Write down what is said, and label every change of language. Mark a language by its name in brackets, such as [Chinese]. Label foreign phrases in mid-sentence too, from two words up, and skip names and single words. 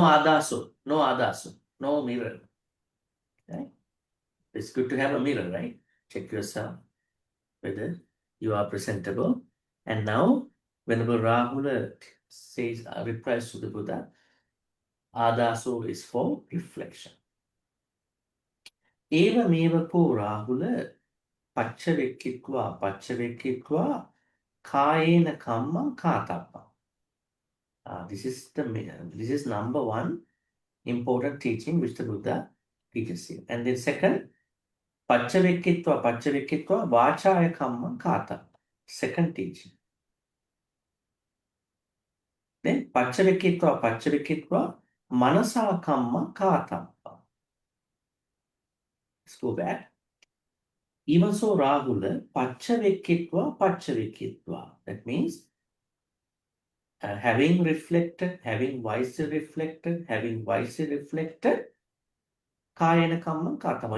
[English] No ādaso, no mirror. Right? It's good to have a mirror, right? Check yourself whether you are presentable. And now, whenever Rahula says, replies to the Buddha, Adaso is for reflection. [Pali] Eva meva po Rahula paccavekkhitva kayena kamma kātappa. [English] This is number one important teaching which the Buddha teaches here. And then second, [Pali] paccavekkhitva vācāya kamma kātappa. [English] Second teaching. [Pali] Then paccavekkhitva manasa kamma kātappa. [English] Let's go back. Even so, Rahula, paccavekkhitva. That means having reflected, having wisely reflected, [Pali] kayena kamma kātappa.